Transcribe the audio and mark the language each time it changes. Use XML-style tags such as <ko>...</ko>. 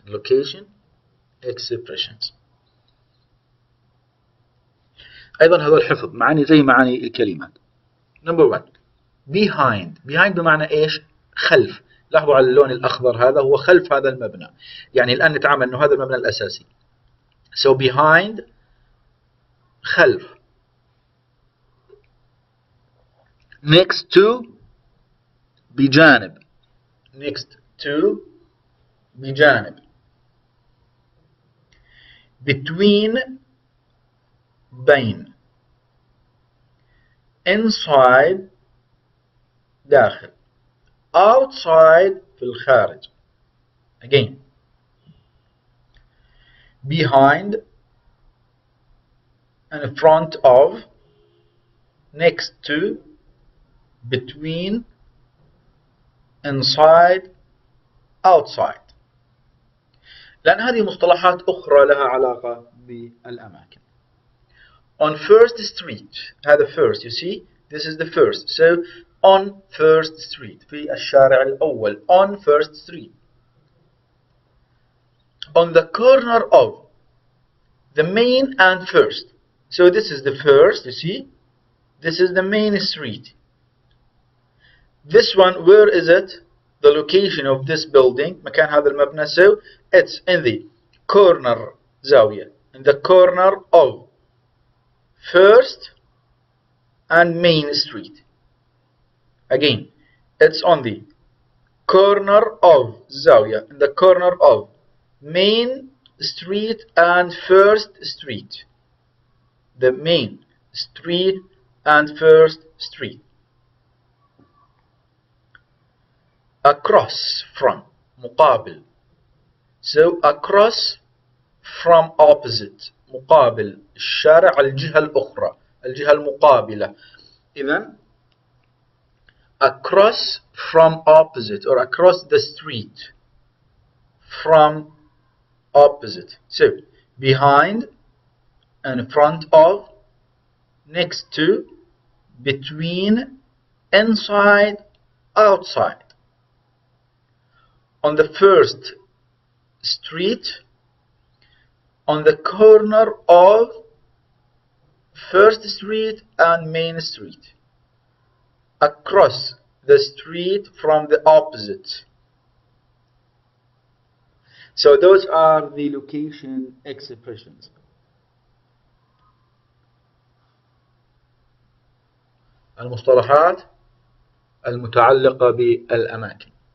<ar>location expressions أيضا هذا الحفظ معاني زي معاني الكلمات. number 1 behind بمعنى إيش؟ خلف. لاحظوا على اللون الأخضر هذا هو خلف هذا المبنى، يعني الآن نتعامل أنه هذا المبنى الأساسي، so behind خلف.</ar> <en>next to بجانب، next to بجانب. between بين، inside داخل.</en> <ar>outside في الخارج.</ar> <en>again. behind and in front of, next to, between, inside, outside.</en> <ar>لأن هذه مصطلحات أخرى لها علاقة بالأماكن.</ar> <en>on first street, هذا first, you see, this is the first, so on first street,</en> <ar>في الشارع الأول,</ar> <en>on first street. on the corner of, the main and first, so this is the first, you see, this is the main street. This one, where is it? The location of this building,</en> <ar>مكان هذا المبنى,</ar> <en>so it's in the corner, زاوية, in the corner of first and main street. Again, it's on the corner of, زاوية, in the corner of main street and first street. The main street and first street.</en> <ar>across from, مقابل, so across from, opposite, مقابل الشارع, الجهة الأخرى, الجهة المقابلة.</ar> <en>إذن across from, opposite, or across the street, from, opposite, so behind and in front of, next to, between, inside, outside. on the first street, on the corner of first street and main street, across the street from the opposite. So those are the location expressions.</en> <ar>المصطلحات المتعلقة بالأماكن.</ar>